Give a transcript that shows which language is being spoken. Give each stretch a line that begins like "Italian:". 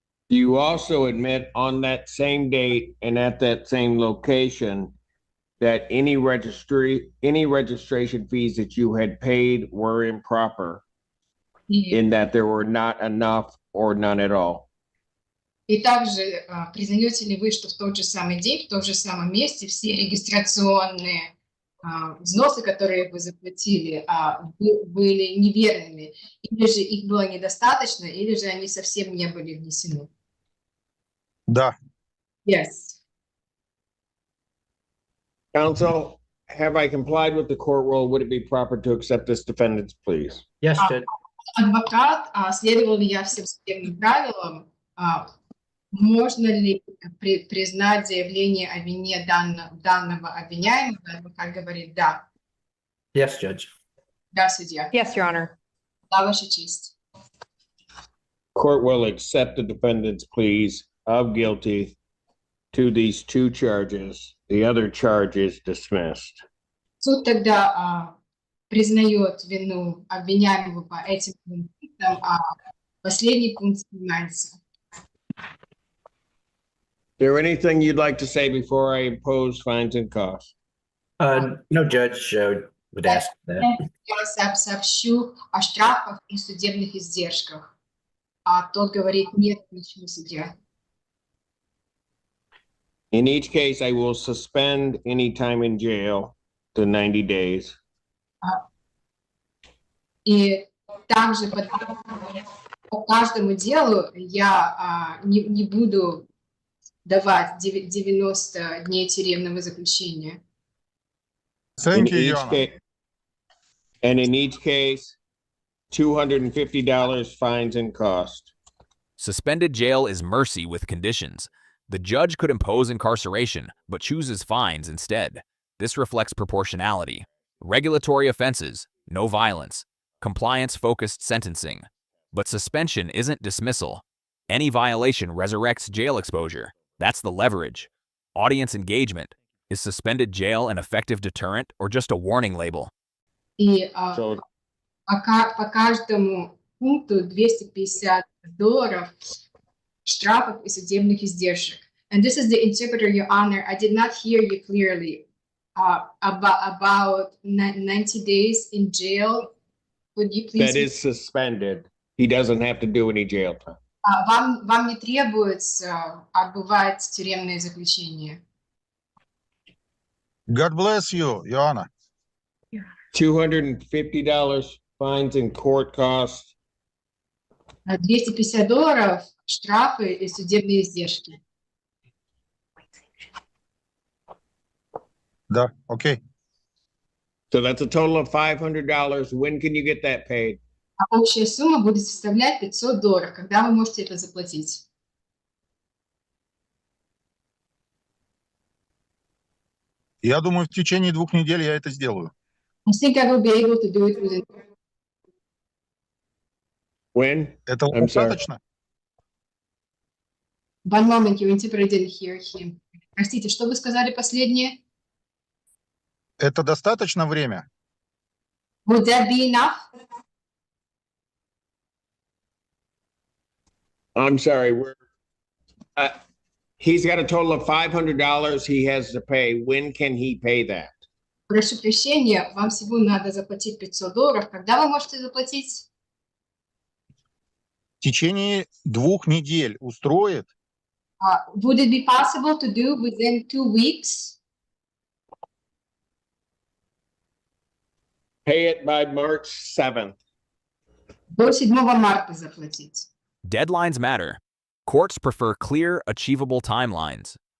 English: Do you also admit on that same date and at that same location that any registration fees that you had paid were improper, in that there were not enough or none at all?
Russian: И также признаете ли вы, что в тот же самый день, в том же самом месте все регистрационные взносы, которые вы заплатили, были неверными, или же их было недостаточно, или же они совсем не были внесены? Да.
English: Yes. Counsel, have I complied with the court rule? Would it be proper to accept this defendant's pleas? Yes, Judge.
Russian: Адвокат, следовал ли я всем судебным правилам? Можно ли признать заявление о вине данного обвиняемого? Адвокат говорит да.
English: Yes, Judge.
Russian: Да, судья.
English: Yes, Your Honor.
Russian: Да, Ваша честь.
English: Court will accept the defendant's pleas of guilty to these two charges. The other charge is dismissed.
Russian: Суд тогда признает вину обвиняемого по этим пунктам, а последний пункт снимается.
English: Is there anything you'd like to say before I impose fines and costs? No, Judge, would ask that.
Russian: Я сообщу о штрафах и судебных издержках. А тот говорит нет, ничего, судья.
English: In each case, I will suspend any time in jail to 90 days.
Russian: И также по каждому делу я не буду давать 90 дней тюремного заключения.
English: Thank you, Your Honor. And in each case, $250 fines and costs. Suspended jail is mercy with conditions. The judge could impose incarceration, but chooses fines instead. This reflects proportionality. Regulatory offenses, no violence. Compliance-focused sentencing. But suspension isn't dismissal. Any violation resurrects jail exposure. That's the leverage. Audience engagement. Is suspended jail an effective deterrent or just a warning label?
Russian: И по каждому пункту $250 штрафов и судебных издержек.
English: And this is the interpreter, Your Honor. I did not hear you clearly. About 90 days in jail. Would you please? That is suspended. He doesn't have to do any jail time.
Russian: Вам не требуется отбывать тюремное заключение.
English: God bless you, Your Honor. $250 fines and court costs.
Russian: $250 штрафы и судебные издержки. Да, okay.
English: So that's a total of $500. When can you get that paid?
Russian: А общая сумма будет составлять $500. Когда вы можете это заплатить? Я думаю, в течение 2 недель я это сделаю.
English: I think I will be able to do it within. When?
Russian: Этого
English: I'm sorry.
Russian: достаточно?
English: One moment, your interpreter didn't hear him.
Russian: Простите, что вы сказали последнее? Это достаточно время?
English: Would that be enough? I'm sorry, he's got a total of $500 he has to pay. When can he pay that?
Russian: Прошу прощения, вам всего надо заплатить $500. Когда вы можете заплатить? В течение 2 недель устроит?
English: Would it be possible to do within 2 weeks? Pay it by March 7th.
Russian: До 7 марта заплатить.
English: Deadlines matter. Courts prefer clear, achievable timelines.